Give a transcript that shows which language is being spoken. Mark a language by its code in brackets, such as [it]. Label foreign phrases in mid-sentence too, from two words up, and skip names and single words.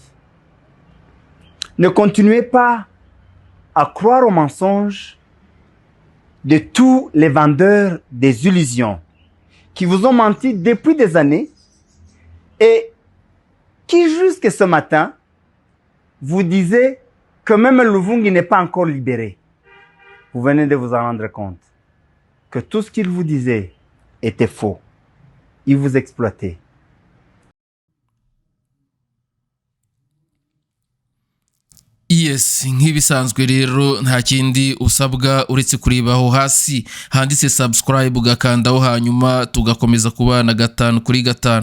[fr] Ne continuez pas à croire aux mensonges de tous les vendeurs des illusions qui vous ont menti depuis des années et qui jusque ce matin vous disaient que même Luvungi n'est pas encore libéré. Vous venez de vous en rendre compte que tout ce qu'ils vous disaient était faux. Ils vous exploitaient. [rw] Yes, nk'ibisanzwe rero nta kindi usabwa uretse kuribaho hasi handitse subscribe ugakandaho hanyuma tugakomeza kubana 5 kuri 5.